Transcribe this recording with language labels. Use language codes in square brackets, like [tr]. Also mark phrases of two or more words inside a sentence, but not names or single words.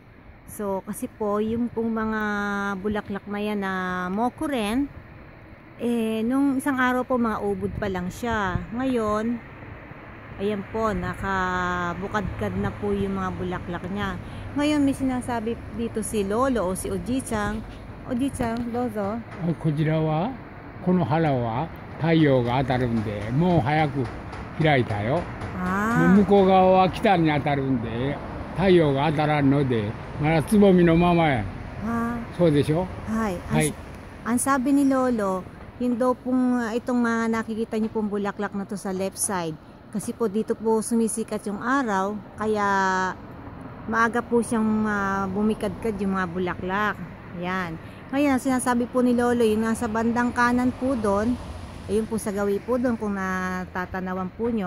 [tl] So, kasi po, yung pong mga bulaklak na yan na mokuren, nung isang araw po, mga ubod pa lang siya. Ngayon, ayan po, nakabukadkad na po yung mga bulaklak niya. Ngayon, may sinasabi dito si Lolo o si Oji-chan. Oji-chan, dozo. [ja] こちらはこの花は太陽が当たるんでもう早く開いたよ。向こう側は北に当たるんで太陽が当たらんのでまだつぼみのままや。そうでしょ。 [tl] はい。Ang sabi ni Lolo, yun daw pong itong mga nakikita niyo pong bulaklak na to sa left side. Kasi po dito po sumisikat yung araw, kaya maaga po siyang bumikadkad yung mga bulaklak. Yan. Ngayon, ang sinasabi po ni Lolo, yung nasa bandang kanan po doon, ayun po sa gawi po doon kung natatanawan po nyo.